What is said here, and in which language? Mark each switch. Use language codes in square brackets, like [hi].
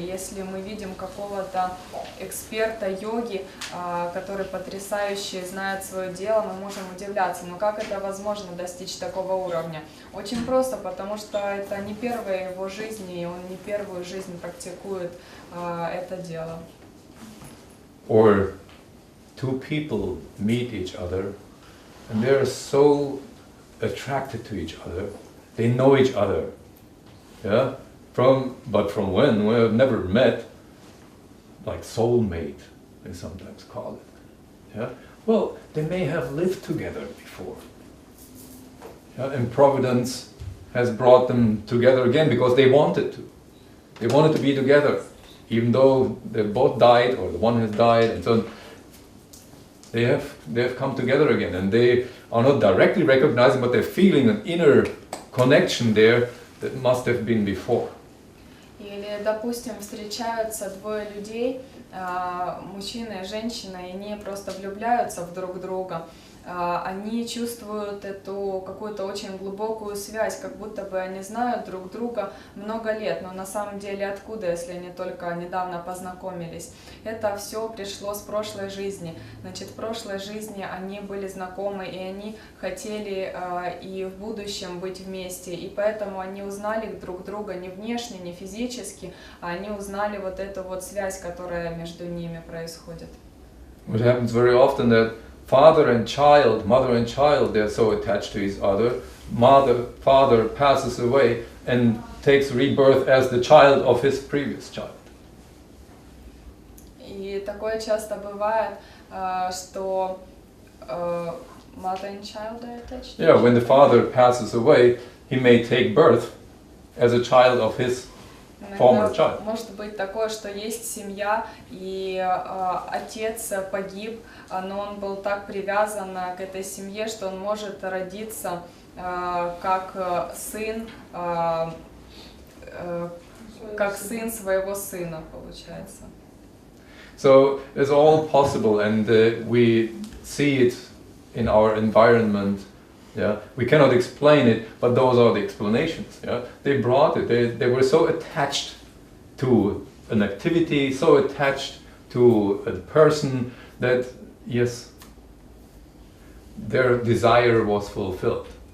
[ru] Если мы видим какого-то эксперта йоги, который потрясающе знает свое дело, мы можем удивляться, но как это возможно достичь такого уровня? Очень просто, потому что это не первая его жизнь, и он не первую жизнь практикует это дело. [en] Or two people meet each other and they're so attracted to each other, they know each other, yeah? But from when? We have never met, like soulmate, they sometimes call it. Yeah? Well, they may have lived together before. Yeah? And Providence has brought them together again because they wanted to. They wanted to be together, even though they both died, or the one has died, and so on. They have come together again, and they are not directly recognizing, but they're feeling an inner connection there that must have been before. [ru] Или, допустим, встречаются двое людей, мужчина и женщина, и они просто влюбляются в друг друга. Они чувствуют эту какую-то очень глубокую связь, как будто бы они знают друг друга много лет, но на самом деле откуда, если они только недавно познакомились? Это все пришло с прошлой жизни. Значит, в прошлой жизни они были знакомы, и они хотели и в будущем быть вместе, и поэтому они узнали друг друга не внешне, не физически, а они узнали вот эту вот связь, которая между ними происходит. [en] What happens very often that father and child, mother and child, they're so attached to each other. Father passes away and takes rebirth as the child of his previous child. [ru] И такое часто бывает, что [en] mother and child are attached. Yeah, when the father passes away, he may take birth as a child of his former child. [ru] Может быть такое, что есть семья, и отец погиб, но он был так привязан к этой семье, что он может родиться как сын своего сына, получается. [en] So it's all possible, and we see it in our environment. Yeah, we cannot explain it, but those are the explanations. Yeah, they brought it. They were so attached to an activity, so attached to a person that yes, their desire was fulfilled.